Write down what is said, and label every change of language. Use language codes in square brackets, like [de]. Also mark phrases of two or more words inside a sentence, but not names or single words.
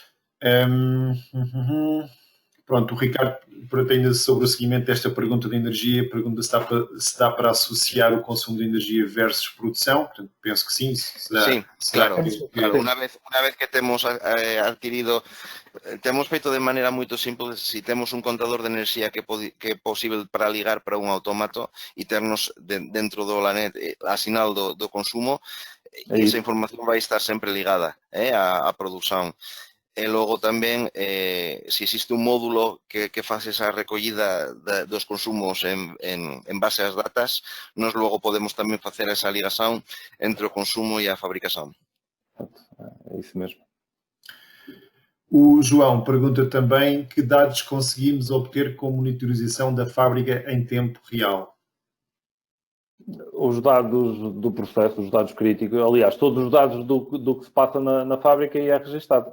[pt] Pronto, o Ricardo, ainda sobre o seguimento desta pergunta de energia, pergunta se dá para associar o consumo de energia versus produção. Portanto, penso que sim. Claro. [es] Una vez [pt] que temos adquirido, temos feito de maneira muito simples. [gl] Se temos un contador de enerxía que é posible para ligar para un autómato e ternos dentro do Olanet a sinal do consumo, esa información vai estar sempre ligada á produción. E logo tamén, se existe un módulo que faz esa recollida dos consumos en base ás datas, nós logo podemos tamén facer esa ligación entre o consumo e a fabricación. [pt] É isso mesmo. O João pergunta também que dados conseguimos obter com monitorização da fábrica em tempo real. Os dados do processo, os dados críticos, aliás, todos os dados do que se passa na fábrica é registado.